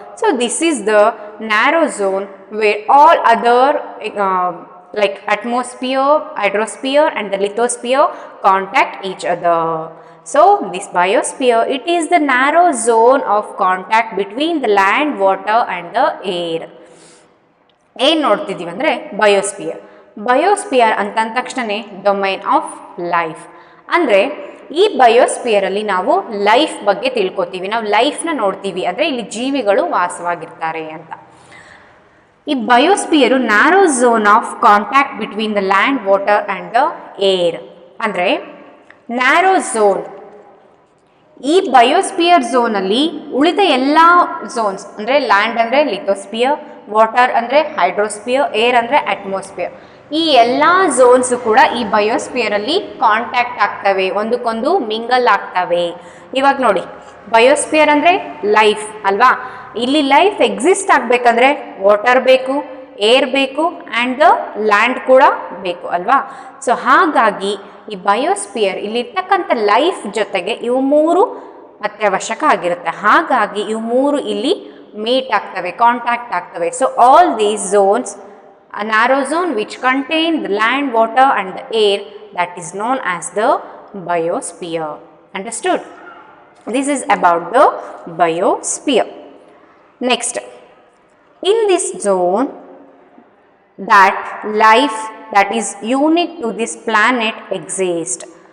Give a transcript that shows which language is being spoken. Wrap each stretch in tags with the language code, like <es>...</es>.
<en>So this is the narrow zone where all other like atmosphere, hydrosphere and the lithosphere contact each other. So this biosphere, it is the narrow zone of contact between the land, water and the air.</en> <kn>ಏನು ನೋಡ್ತಿದ್ದೀವಿ ಅಂದರೆ biosphere. Biosphere ಅಂತಂದ ತಕ್ಷಣವೇ</kn> <en>Domain of life.</en> <kn>ಅಂದರೆ ಈ ಬಯೋಸ್ಪಿಯರಲ್ಲಿ ನಾವು life ಬಗ್ಗೆ ತಿಳ್ಕೊತೀವಿ, ನಾವು ಲೈಫ್ನ ನೋಡ್ತೀವಿ, ಅಂದರೆ ಇಲ್ಲಿ ಜೀವಿಗಳು ವಾಸವಾಗಿರ್ತಾರೆ ಅಂತ.</kn> <en>ಈ biosphere narrow zone of contact between the land, water and the air.</en> <kn>ಅಂದರೆ ನ್ಯಾರೋ ಝೋನ್, ಈ ಬಯೋಸ್ಪಿಯರ್ ಝೋನಲ್ಲಿ ಉಳಿದ ಎಲ್ಲ ಝೋನ್ಸ್ ಅಂದರೆ ಲ್ಯಾಂಡ್ ಅಂದರೆ ಲಿಥೋಸ್ಪಿಯರ್, ವಾಟರ್ ಅಂದರೆ ಹೈಡ್ರೋಸ್ಪಿಯರ್, ಏರ್ ಅಂದರೆ ಅಟ್ಮಾಸ್ಫಿಯರ್, ಈ ಎಲ್ಲ ಝೋನ್ಸು ಕೂಡ ಈ ಬಯೋಸ್ಪಿಯರಲ್ಲಿ ಕಾಂಟ್ಯಾಕ್ಟ್ ಆಗ್ತವೆ, ಒಂದಕ್ಕೊಂದು ಮಿಂಗಲ್ ಆಗ್ತವೆ. ಇವಾಗ ನೋಡಿ, ಬಯೋಸ್ಪಿಯರ್ ಅಂದರೆ ಲೈಫ್ ಅಲ್ವಾ, ಇಲ್ಲಿ ಲೈಫ್ ಎಕ್ಸಿಸ್ಟ್ ಆಗಬೇಕಂದ್ರೆ ವಾಟರ್ ಬೇಕು, ಏರ್ ಬೇಕು</kn> <en>and the land</en> <kn>ಕೂಡ ಬೇಕು ಅಲ್ವಾ. ಸೊ ಹಾಗಾಗಿ ಈ ಬಯೋಸ್ಪಿಯರ್ ಇಲ್ಲಿರ್ತಕ್ಕಂಥ ಲೈಫ್ ಜೊತೆಗೆ ಇವು ಮೂರು ಅತ್ಯವಶ್ಯಕ ಆಗಿರುತ್ತೆ. ಹಾಗಾಗಿ ಇವು ಮೂರು ಇಲ್ಲಿ ಮೀಟ್ ಆಗ್ತವೆ, ಕಾಂಟ್ಯಾಕ್ಟ್ ಆಗ್ತವೆ.</kn> <en>So all these zones, a narrow zone which contain the land, water and the air, that is known as the biosphere. Understood? This is about the biosphere. Next, in this zone, that life that is unique to this planet exists.</en>